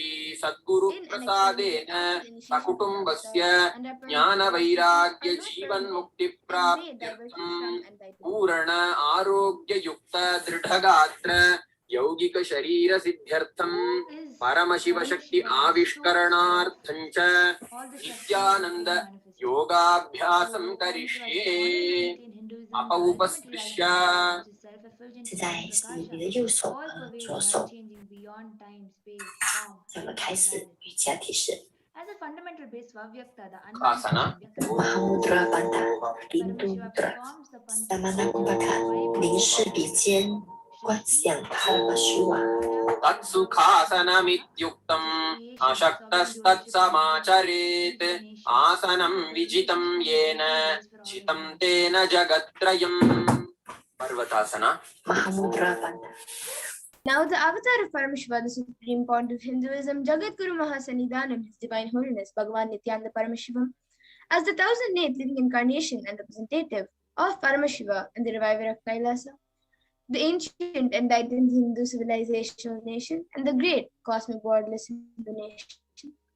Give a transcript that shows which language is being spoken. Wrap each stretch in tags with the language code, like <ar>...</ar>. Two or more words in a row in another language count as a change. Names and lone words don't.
<sa>सद्गुरु प्रसादेन सकुटुम्बस्य ज्ञान वैराग्य जीवन मुक्ति प्राप्त्यर्थम पूर्ण आरोग्य युक्त दृढ़गात्र यौगिक शरीर सिद्ध्यर्थम परम शिव शक्ति आविष्करणार्थं च नित्यानंद योगाभ्यासं करिष्ये अपउपस्पृश्य</sa> <zh>现在是你的右手和左手。咱们开始瑜伽体式。 Asana. Mahamudra Bandha, Pindanda, Samana 凝视鼻尖，观想帕冉玛希瓦。</zh> <sa>तत्सुखासनमित्युक्तम् अशक्तस्तत्समाचरेत् आसनं विजितं येन चितं तेन जगत्त्रयम् पर्वतासना. Mahamudra Bandha.</sa> <en>Now the avatar of Parameshwar, the supreme point of Hinduism, Jagadguru Mahasannidhanam, His Divine Holiness, Bhagavan Nityananda Parameshivam, as the 1008th living incarnation and representative of Parameshiva and the reviver of Kailasa, the ancient enlightened Hindu civilizational nation and the great cosmic borderless Hindu nation.</en>